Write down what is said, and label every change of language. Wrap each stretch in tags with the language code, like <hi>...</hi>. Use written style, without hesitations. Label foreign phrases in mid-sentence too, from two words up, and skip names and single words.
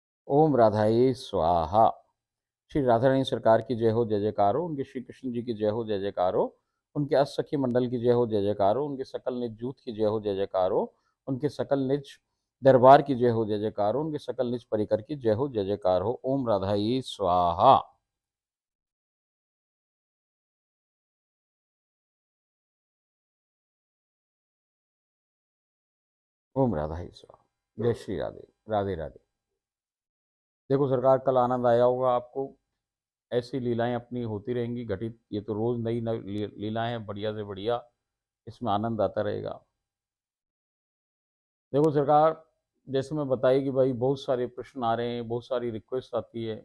<hi>ओम राधाई स्वाहा। श्री राधा रानी सरकार की जय हो, जय जयकार हो। उनके श्री कृष्ण जी की जय हो, जय जयकार हो। उनके अष्टसखी मंडल की जय हो, जय जयकार हो। उनके सकल निज जूथ की जय हो, जय जयकार हो। उनके सकल निज दरबार की जय हो, जय जयकार हो। उनके सकल निज परिकर की जय हो, जय जयकार हो। ओम राधाई स्वाहा। ओम राधाई स्वाहा। जय श्री राधे। राधे राधे। देखो सरकार, कल आनंद आया होगा आपको। ऐसी लीलाएं अपनी होती रहेंगी घटित। ये तो रोज नई नई लीलाएं हैं, बढ़िया से बढ़िया। इसमें आनंद आता रहेगा। देखो सरकार, जैसे मैं बताई कि भाई बहुत सारे प्रश्न आ रहे हैं, बहुत सारी रिक्वेस्ट आती है।</hi>